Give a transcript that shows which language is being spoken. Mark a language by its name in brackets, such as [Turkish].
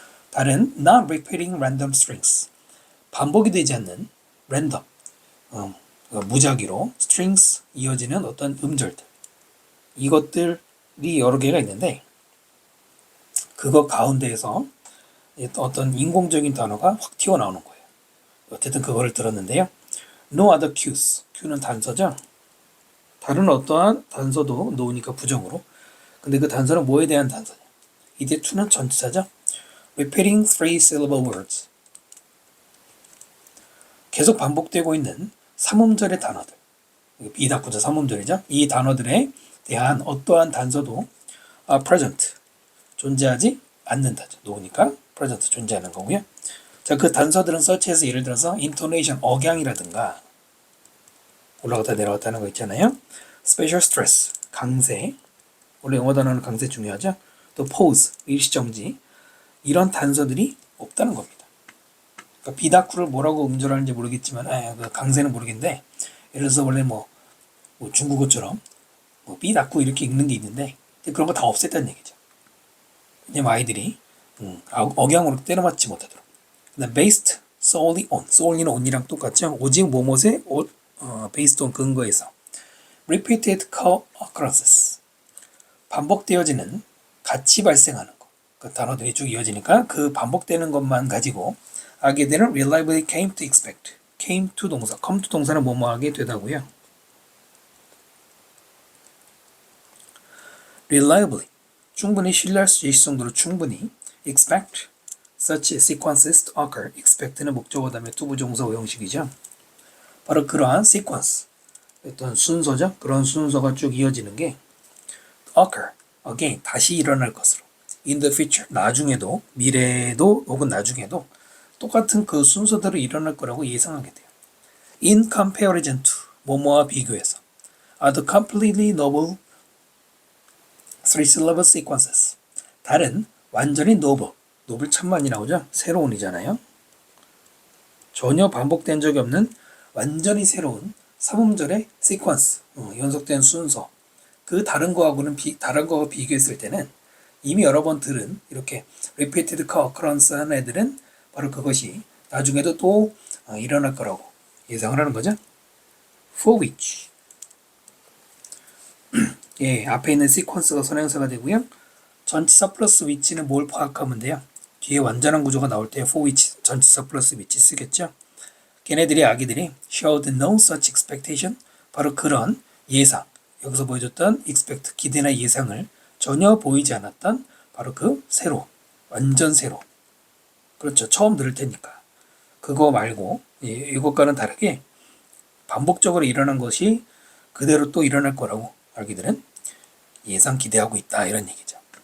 [Korean] 다른 [English] non repeating random strings, [Korean] 반복이 되지 않는 random, 무작위로 strings 이어지는 어떤 음절들, 이것들이 여러 개가 있는데 그거 가운데에서 어떤 인공적인 단어가 확 튀어나오는 거예요. 어쨌든 그거를 들었는데요. [English] No other cues, [Korean] cue는 단서죠. 다른 어떠한 단서도 놓으니까 부정으로. 근데 그 단서는 뭐에 대한 단서냐? 이때 to는 전치사죠. [English] Repeating three syllable words, [Korean] 계속 반복되고 있는 3음절의 단어들, 비다쿠자 3음절이죠. 이 단어들에 대한 어떠한 단서도 present, 존재하지 않는다죠. 놓으니까 present, 존재하는 거고요. 자, 그 단서들은 such as 예를 들어서 intonation, 억양이라든가 올라갔다 내려갔다 하는 거 있잖아요. special stress, 강세, 원래 영어 단어는 강세 중요하죠. 또 pause, 일시정지, 이런 단서들이 없다는 겁니다. 그러니까 비다쿠를 뭐라고 음절하는지 모르겠지만 그 강세는 모르겠는데 예를 들어서 원래 뭐 중국어처럼 뭐 비다쿠 이렇게 읽는 게 있는데 그런 거 다 없앴다는 얘기죠. 왜냐면 아이들이 억양으로 때려맞지 못하도록. 그다음 [English] based solely on, [Korean] solely는 on이랑 똑같죠. 오직 뭐뭐에 based on 근거에서. [English] repeated occurrences, [Korean] 반복되어지는 같이 발생하는 것. 그 단어들이 쭉 이어지니까 그 반복되는 것만 가지고 하게 되는 [English] reliably came to expect. [Korean] came to 동사, come to 동사는 뭐뭐하게 되다고요. reliably, 충분히 신뢰할 수 있을 정도로 충분히 [English] expect such sequences to occur. [Korean] expect는 목적어 다음에 투부정사 형식이죠. 바로 그러한 sequence, 어떤 순서죠. 그런 순서가 쭉 이어지는 게 occur, again, 다시 일어날 것으로. [English] in the future, [Korean] 나중에도, 미래에도 혹은 나중에도 똑같은 그 순서대로 일어날 거라고 예상하게 돼요. [English] in comparison to, [Korean] 뭐뭐와 비교해서. [English] are the completely novel three-syllable sequences. [Korean] 다른 완전히 novel, novel 참 많이 나오죠. 새로운이잖아요. 전혀 반복된 적이 없는 완전히 새로운 3음절의 sequence, 연속된 순서. 그 다른 거하고는 다른 거와 비교했을 때는 이미 여러 번 들은 이렇게 repeated occurrence 하는 애들은 바로 그것이 나중에도 또 일어날 거라고 예상을 하는 거죠. [English] for which. [Korean] 예, 앞에 있는 sequence가 선행사가 되고요. 전치사 플러스 which는 뭘 파악하면 돼요? 뒤에 완전한 구조가 나올 때 for which 전치사 플러스 which 쓰겠죠. 걔네들이 아기들이 [English] showed no such expectation. [Korean] 바로 그런 예상. 여기서 보여줬던 expect, 기대나 예상을 전혀 보이지 않았던 바로 그 새로, 완전 새로. 그렇죠. 처음 들을 테니까. 그거 말고 이것과는 다르게 반복적으로 일어난 것이 그대로 또 일어날 거라고 아기들은 예상 기대하고 있다. 이런 얘기죠.